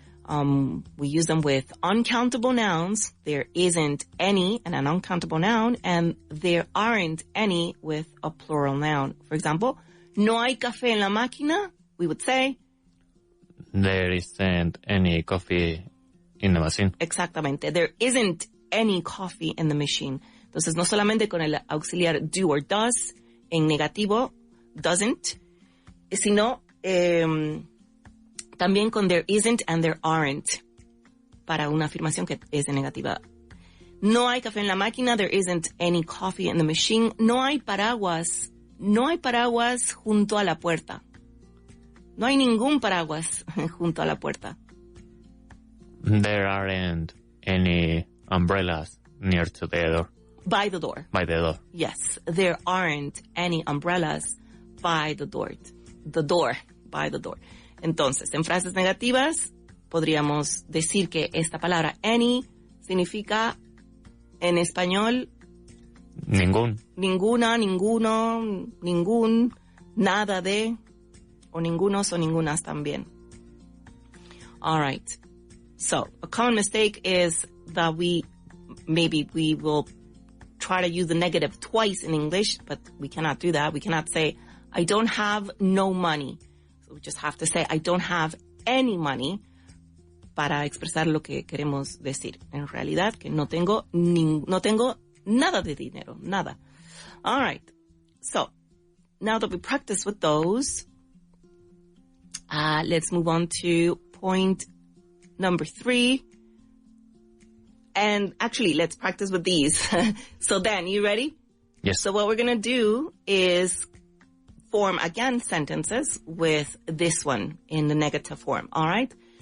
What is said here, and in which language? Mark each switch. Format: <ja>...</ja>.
<en>We use them with uncountable nouns. There isn't any and an uncountable noun, and there aren't any with a plural noun. For example,</en> <es>no hay café en la máquina.</es> <en>We would say there isn't any coffee in the machine.</en> <es>Exactamente.</es> <en>There isn't any coffee in the machine.</en> <es>Entonces, no solamente con el auxiliar</es> <en>do or does,</en> <es>en negativo,</es> <en>doesn't,</en> <es>sino también con</es> <en>there isn't and there aren't,</en> <es>para una afirmación que es de negativa. No hay café en la máquina,</es> <en>there isn't any coffee in the machine.</en> <es>No hay paraguas junto a la puerta. No hay ningún paraguas junto a la puerta.</es> <en>There aren't any umbrellas near to the door. By the door. By the door. Yes, there aren't any umbrellas by the door. The door, by the door.</en> <es>Entonces, en frases negativas, podríamos decir que esta palabra any significa en español ningún. Ninguna, ninguno, ningún, nada de, o ningunos o ningunas también.</es> <en>All right. So, a common mistake is that we will try to use the negative twice in English, but we cannot do that. We cannot say, I don't have no money. So we just have to say, I don't have any money</en> <es>para expresar lo que queremos decir. En realidad, que no tengo nada de dinero, nada.</es> <en>All right. So, now that we practice with those, let's move on to point number 3. And actually, let's practice with these. So Dan, you ready? Yes. So what we're going to do is form again sentences with this one in the negative form. All right.</en>